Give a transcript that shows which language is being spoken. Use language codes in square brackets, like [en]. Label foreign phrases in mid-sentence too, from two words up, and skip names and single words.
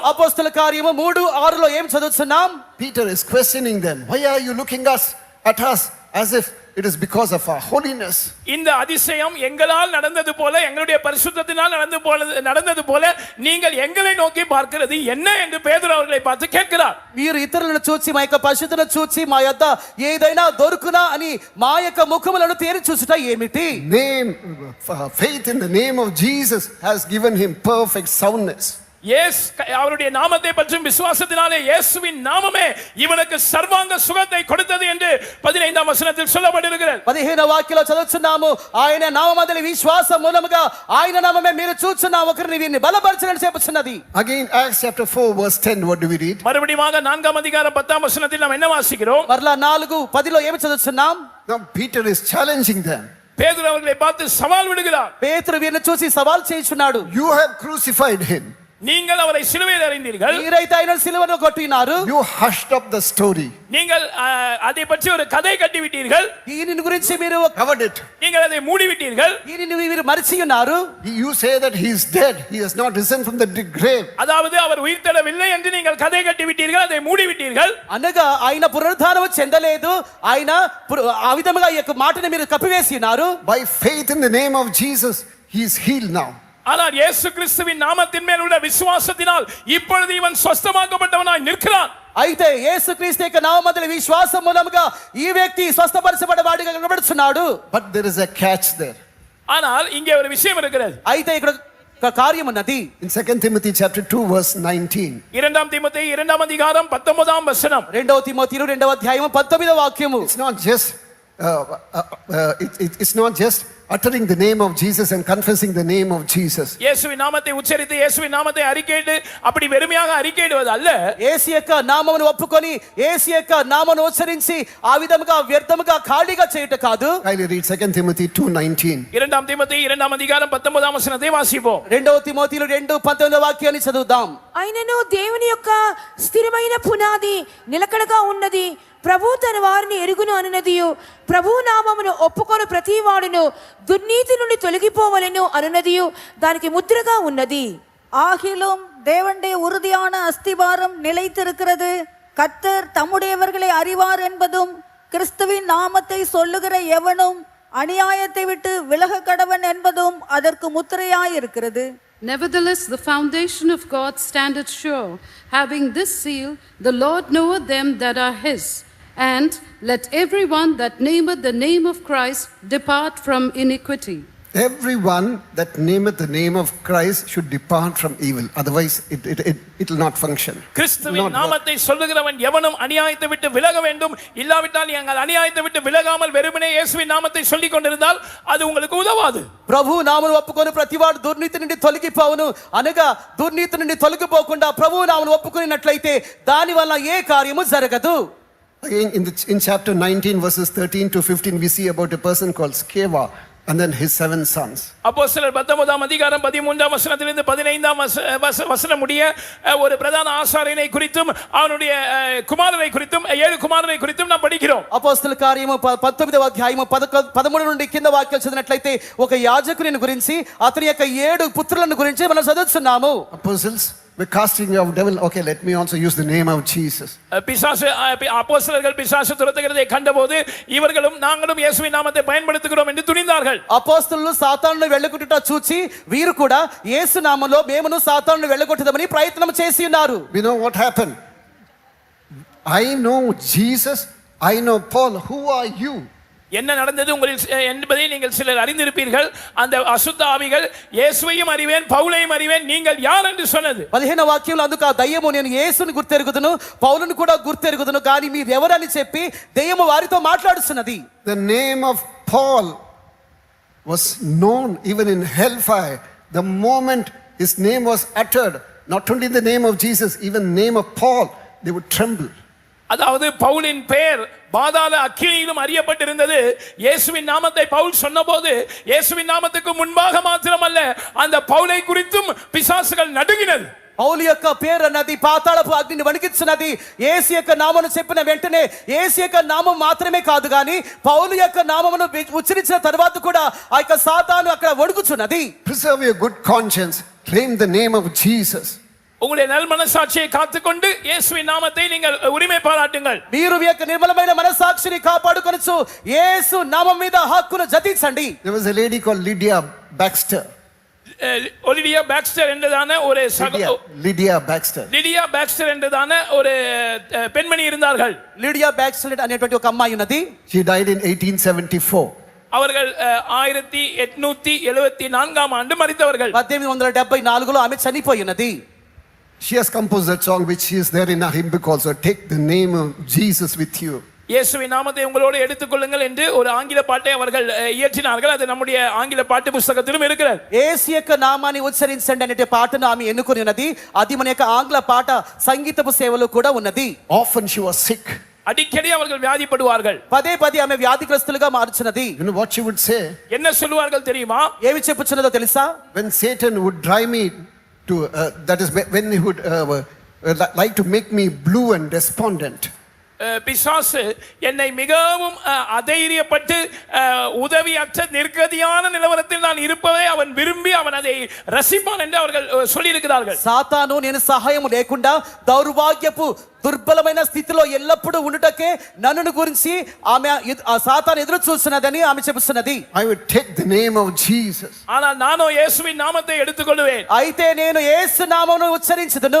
[te] అపోస్తల కార్యము 3:6లో ఏం చదువుతున్నాం? [en] Peter is questioning them. Why are you looking at us as if it is because of our holiness? [ta] இந்த அதிசயம் எங்களால் நடந்தது போல, எங்களுடைய பரிசுத்தத்தினால் நடந்தது போல நீங்கள் எங்களை நோக்கி பார்க்கிறது என்ன என்று பேதுரு அவர்களை பார்த்து கேட்கிறார். [te] మీరు ఇతరులను చూచి మా యొక్క పరిశుద్ధతను చూచి మా యొద్ద ఏదైనా దొరుకునా అని మా యొక్క ముఖములను తేరి చూసుట ఏమిటి? [en] Faith in the name of Jesus has given him perfect soundness. [ta] அவருடைய நாமத்தை பற்றும் விசுவாசத்தினாலே இயேசுவின் நாமமே இவனுக்கு சர்வாங்க சுகத்தை கொடுத்தது என்று 15ஆம் வசனத்தில் சொல்லப்பட்டிருக்கிறது. [te] 15వ వాక్యంలో చదువుతున్నాము. ఆయన నామమందలి విశ్వాసం మూలముగా ఆయన నామమే మీరు చూచున్న ఒకరిని వీరిని బలపరచనని చెప్పుచున్నది. [en] Again Acts chapter 4 verse 10, what do we read? [ta] மறுபடியும் 4ஆம் அதிகாரம் 10ஆம் வசனத்தில் நாம் என்ன வாசிக்கிறோம்? [te] మరలా 4:10లో ఏమి చదువుతున్నాం? [en] Now Peter is challenging them. [ta] பேதுரு அவர்களை பார்த்து சவால் விடுகிறார். [te] పేతురు వీరిని చూసి సవాల్ చేయుచున్నాడు. [en] You have crucified him. [ta] நீங்கள் அவரை சிலுவையில் அறைந்தீர்கள். [te] మీరైతే ఆయన సిలువను కొట్టినారు. [en] You hushed up the story. [ta] நீங்கள் அதை பற்றி ஒரு கதை கட்டி விட்டீர்கள். [te] దీని గురించి మీరు [en] covered it. [ta] நீங்கள் அதை மூடி விட்டீர்கள். [te] దీనిని మీరు మరిచి ఉన్నారు. [en] You say that he is dead, he has not risen from the grave. [ta] அதாவது அவர் உயிர்த்தெழவில்லை என்று நீங்கள் கதை கட்டி விட்டீர்கள், அதை மூடி விட்டீர்கள். [te] అనగా ఆయన పునరుద్ధానం చెందలేదు, ఆయన ఆ విధముగా ఈ యొక్క మాటను మీరు కప్పివేసి ఉన్నారు. [en] By faith in the name of Jesus, he is healed now. [ta] ஆனால் இயேசு கிறிஸ்துவின் நாமத்தின் மேல் உள்ள விசுவாசத்தினால் இப்பொழுது இவன் சொஸ்தமாக்கப்பட்டவனாய் நிற்கிறான். [te] అయితే యేసుక్రీస్తు యొక్క నామమందలి విశ్వాసం మూలముగా ఈ వ్యక్తి స్వస్థపరచబడవాడిగా కనబడుచున్నాడు. [en] But there is a catch there. [ta] ஆனால் இங்கே ஒரு விஷயம் இருக்கிறது. [te] అయితే ఇక్కడ ఒక కార్యం ఉన్నది. [en] In 2 Timothy chapter 2 verse 19. [ta] 2 தீமோத்தேயு 2ஆம் அதிகாரம் 19ஆம் வசனம். [te] 2 తిమోతియు 2వ అధ్యాయం 19వ వాక్యము. [en] It's not just uttering the name of Jesus and confessing the name of Jesus. [ta] இயேசுவின் நாமத்தை உச்சரித்து இயேசுவின் நாமத்தை அறிக்கையிட்டு அப்படி வெறுமையாக அறிக்கையிடுவது அல்ல. [te] యేసు యొక్క నామమును ఒప్పుకొని యేసు యొక్క నామమును ఉచ్చరించి ఆ విధముగా వ్యర్థముగా ఖాళీగా చేయుట కాదు. [en] Kindly read 2 Timothy 2:19. [ta] இரண்டாம் தீமோத்தேயு 2ஆம் அதிகாரம் 19ஆம் వచనத்தை వాసిపోం. [te] రెండవ తిమోతిలో 2:19 వాక్యాన్ని చదువుదాం. అయినను దేవుని యొక్క స్థిరమైన పునాది నిలకడగా ఉన్నది, ప్రభు తన వారిని ఎరుగును అనునదియు, ప్రభు నామమును ఒప్పుకొని ప్రతి వాడును దుర్నీతి నుండి తొలగిపోవలెను అనునదియు దానికి ముద్రగా ఉన్నది. [ta] ஆகிலும் தேவனுடைய உறுதியான அஸ்திவாரம் நிலைத்திருக்கிறது. கர்த்தர் தம்முடையவர்களை அறிவார் என்பதும், கிறிஸ்துவின் நாமத்தை சொல்லுகிற எவனும் அநியாயத்தை விட்டு விலக கடவன் என்பதும் அதற்கு முத்திரையாயிருக்கிறது. [en] Nevertheless, the foundation of God standeth sure, having this seal, the Lord knoweth them that are his. And let everyone that nameth the name of Christ depart from iniquity. Everyone that nameth the name of Christ should depart from evil. Otherwise, it will not function. [ta] கிறிஸ்துவின் நாமத்தை சொல்லுகிறவன் எவனும் அநியாயத்தை விட்டு விலக வேண்டும். இல்லாவிட்டால் நீங்கள் அநியாயத்தை விட்டு விலகாமல் வெறுமனே இயேசுவின் நாமத்தை சொல்லிக் கொண்டிருந்தால் அது உங்களுக்கு உதவாது. [te] ప్రభు నామమును ఒప్పుకొని ప్రతివాడు దుర్నీతి నుండి తొలగిపోవును అనగా దుర్నీతి నుండి తొలగిపోకుండా ప్రభు నామమును ఒప్పుకున్నట్లయితే దాని వల్ల ఏ కార్యము జరగదు. [en] Again, in chapter 19, verses 13 to 15, we see about a person called Sceva and then his 7 sons. [ta] அப்போஸ்தலர் 19ஆம் அதிகாரம் 13ஆம் வசனத்திலிருந்து 15ஆம் வசனம் முடிய ஒரு பிரதான ஆசாரியனை குறித்தும் அவனுடைய குமாரனை குறித்தும் 7 குமாரனை குறித்தும் நாம் படிக்கிறோம். [te] అపోస్తల కార్యము 19వ అధ్యాయము 13 నుండి కింద వాక్యాలు చదివినట్లయితే ఒక యాజకుని గురించి అతని యొక్క 7 పుత్రులను గురించి మనం చదువుతున్నాము. [en] Apostles were casting out devil. Okay, let me also use the name of Jesus. [ta] பிசாசு அப்போஸ்தலர்கள் பிசாசு துரத்துகிறதை கண்டபோது இவர்களும் நாங்களும் இயேசுவின் நாமத்தை பயன்படுத்துகிறோம் என்று துணிந்தார்கள். [te] అపోస్తలులు సాతానును వెళ్ళగొట్టుట చూచి వీరు కూడా యేసు నామములో మేమును సాతానును వెళ్ళగొట్టుదామని ప్రయత్నం చేసి ఉన్నారు. [en] We know what happened. I know Jesus, I know Paul. Who are you? [ta] என்ன நடந்தது உங்களில் என்பதை நீங்கள் சிலர் அறிந்திருப்பீர்கள். அந்த அசுத்த ஆவிகள் இயேசுவையும் அறிவேன் பவுலையும் அறிவேன், நீங்கள் யார் என்று சொன்னது. [te] 15వ వాక్యంలో అందుకు ఆ దయ్యము నేను యేసుని గుర్తెరుగుదును పౌలును కూడా గుర్తెరుగుదును కానీ మీరు ఎవరని చెప్పి దయ్యము వారితో మాట్లాడుతున్నది. [en] The name of Paul was known even in hellfire. The moment his name was uttered, not only the name of Jesus, even the name of Paul, they would tremble. [ta] அதாவது பவுலின் பெயர் பாதாள அக்கினியிலும் அறியப்பட்டிருந்தது. இயேசுவின் நாமத்தை பவுல் சொன்னபோது இயேசுவின் நாமத்துக்கு முன்பாக மாத்திரமல்ல அந்த பவுலை குறித்தும் பிசாசுகள் நடுங்கினது. [te] పౌలు యొక్క పేరు అన్నది పాతాళపు అగ్నిని వణికించున్నది. యేసు యొక్క నామమును చెప్పిన వెంటనే యేసు యొక్క నామం మాత్రమే కాదు గాని పౌలు యొక్క నామమును ఉచ్చరించిన తర్వాత కూడా ఆ యొక్క సాతాను అక్కడ వణుకుచున్నది. [en] Preserve your good conscience. Claim the name of Jesus. [ta] உங்களுடைய நல் மனசாட்சியை காத்துக்கொண்டு இயேசுவின் நாமத்தை நீங்கள் உரிமை பாராட்டுங்கள். [te] మీరు మీ యొక్క నిర్మలమైన మనసాక్షిని కాపాడుకొనుచు యేసు నామం మీద హక్కును జతించండి. [en] There was a lady called Lydia Baxter. [ta] ஒலிவியா பாக்ஸ்டர் என்றதான ஒரு Lydia Baxter. லிடியா பாக்ஸ்டர் என்றதான ஒரு பெண்மணி இருந்தார்கள். [te] లిడియా బ్యాక్స్లెట్ అనేటువంటి ఒక అమ్మాయి ఉన్నది. [en] She died in 1874. [ta] அவர்கள் 1874ஆம் ஆண்டு மரித்தவர்கள். [te] 1874లో ఆమె చనిపోయి ఉన్నది. [en] She has composed that song which is there in our hymn book also. Take the name of Jesus with you. [ta] இயேசுவின் நாமத்தை உங்களோடு எடுத்துக்கொள்ளுங்கள் என்று ஒரு ஆங்கில பாட்டை அவர்கள் இயற்றினார்கள். அது நம்முடைய ஆங்கில பாட்டு புத்தகத்திலும் இருக்கிறது. [te] యేసు యొక్క నామాన్ని ఉచ్చరించండి అనే పాటను ఆమె ఎన్నుకొని ఉన్నది. అది మన యొక్క ఆంగ్ల పాట సంగీతపు సేవలో కూడా ఉన్నది. [en] Often she was sick. [ta] அடிக்கடி அவர்கள் வியாதிப்படுவார்கள். [te] పదే పదే ఆమె వ్యాధిగ్రస్తులుగా మారుచున్నది. [en] You know what she would say? [ta] என்ன சொல்லுவார்கள் தெரியுமா? [te] ఏమి చెప్పుచున్నదో తెలుసా? [en] When Satan would drive me to, that is when he would like to make me blue and despondent. [ta] பிசாசு என்னை மிகவும் அதைரியப்பட்டு உதவியற்ற நிர்கதியான நிலவரத்தில் நான் இருப்பதை அவன் விரும்பி அவன் அதை ரசிப்பான் என்று அவர்கள் சொல்லியிருக்கிறார்கள். [te] సాతాను నేను సహాయం లేకుండా దౌర్భాగ్యపు దుర్బలమైన స్థితిలో ఎల్లప్పుడూ ఉండుటకే నన్ను గురించి ఆమె సాతాను ఎదురు చూస్తున్నదని ఆమె చెబుతున్నది. [en] I would take the name of Jesus. [ta] ஆனால் நானோ இயேசுவின் நாமத்தை எடுத்துக்கொள்வேன். [te] అయితే నేను యేసు నామమును ఉచ్చరించుదును.